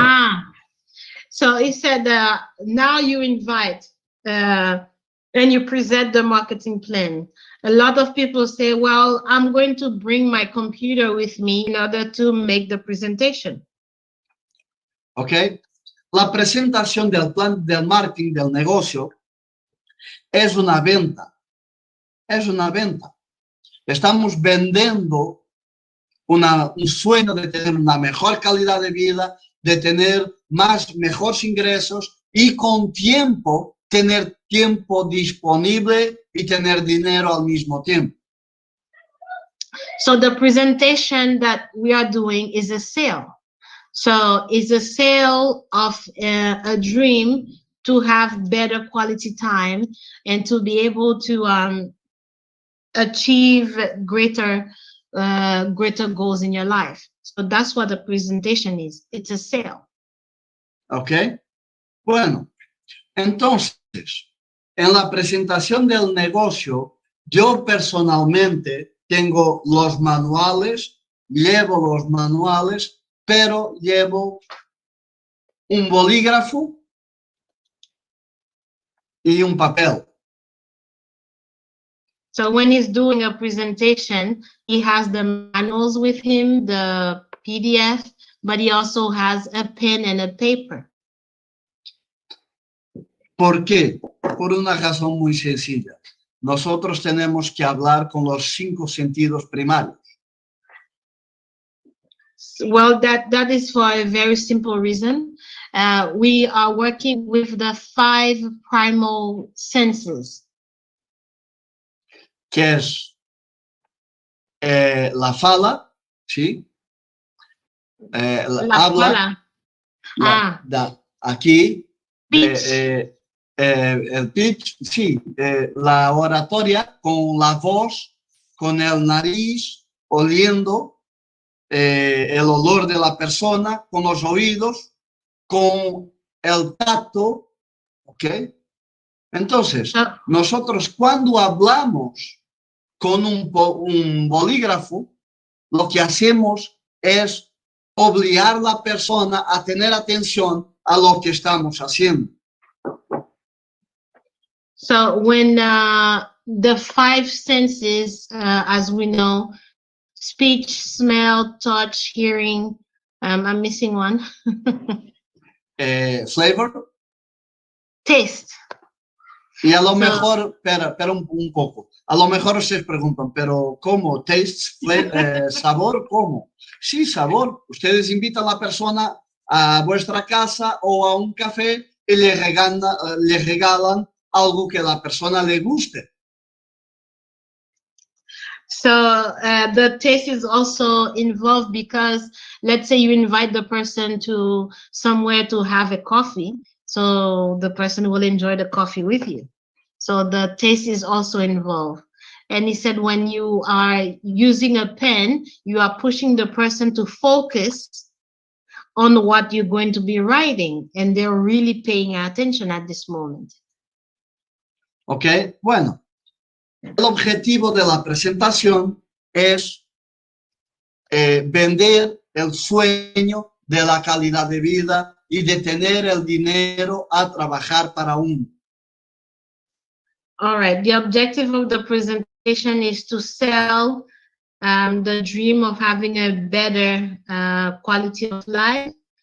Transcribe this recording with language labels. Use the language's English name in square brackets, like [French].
[English] Ah, so he said now you invite and you present the marketing plan. A lot of people say, well, I'm going to bring my computer with me in order to make the presentation. Ok. [Spanish] La presentación del plan del marketing del negocio es una venta. Es una venta. Estamos vendiendo un sueño de tener una mejor calidad de vida, de tener mejores ingresos y con tiempo, tener tiempo disponible y tener dinero al mismo tiempo. [English] So the presentation that we are doing is a sale. So it's a sale of a dream to have better quality time and to be able to achieve greater goals in your life. So that's what the presentation is. It's a sale. Ok. [Spanish] Bueno, entonces, en la presentación del negocio, yo personalmente tengo los manuales, llevo los manuales, pero llevo un bolígrafo y un papel. [English] So when he's doing a presentation, he has the manuals with him, the PDF, but he also has a pen and a paper. [Spanish] ¿Por qué? Por una razón muy sencilla. Nosotros tenemos que hablar con los 5 sentidos primarios. [English] Well, that is for a very simple reason. We are working with the 5 primal senses. [Spanish] Que es la fala, ¿sí? La habla. [Portuguese] fala. [Spanish] Aquí. [English] Pitch. [Spanish] El pitch, sí. La oratoria con la voz, con el nariz, oliendo el olor de la persona, con los oídos, con el tacto, ¿ok? Entonces, nosotros cuando hablamos con un bolígrafo, lo que hacemos es obligar a la persona a tener atención a lo que estamos haciendo. [English] So when the five senses, as we know, speech, smell, touch, hearing, I'm missing one. Flavor. Taste. [Spanish] Y a lo mejor, espera un poco, a lo mejor ustedes preguntan, pero ¿cómo? ¿Taste? ¿Sabor? ¿Cómo? Sí, sabor. Ustedes invitan a la persona a vuestra casa o a un café y le regalan algo que a la persona le guste. [English] So the taste is also involved because let's say you invite the person to somewhere to have a coffee, so the person will enjoy the coffee with you. So the taste is also involved. And he said when you are using a pen, you are pushing the person to focus on what you're going to be writing, and they're really paying attention at this moment. [Spanish] Ok, bueno. El objetivo de la presentación es vender el sueño de la calidad de vida y de tener el dinero a trabajar para uno. [English] All right, the objective of the presentation is to sell the dream of having a better quality of life.